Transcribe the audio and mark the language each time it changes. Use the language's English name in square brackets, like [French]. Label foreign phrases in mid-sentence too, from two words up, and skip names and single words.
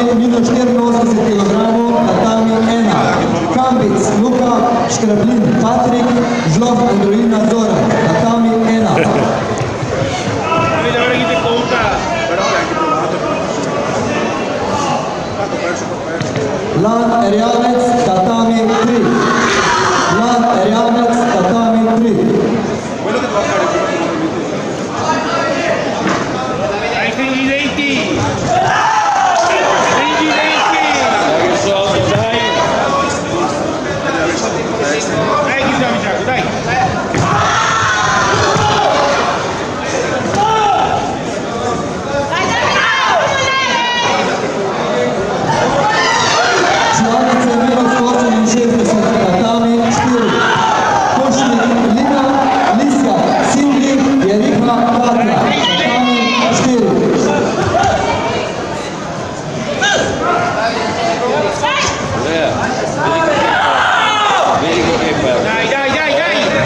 [Slovenian] težino 84 kg, tatami 1. Kambic Luka, Škrablin Patrik, Žloh Androlina Zoran, tatami 1. [Italian] Devi avere chi ti conta, però è anche provato. Fatto perso. [Slovenian] Lan Erjavec, tatami 3. Lan Erjavec, tatami 3. [Italian] Quello che può fare hai stringi i denti! Stringi i denti! Dai che so, dai! Dai chi siamo Giacomo, dai! [Slovenian] Članice minus 68, tatami 4. Košnik Lina, Liska, Sindri, Jerika, Katja, tatami 4. [Italian] Dai, dai, dai, dai!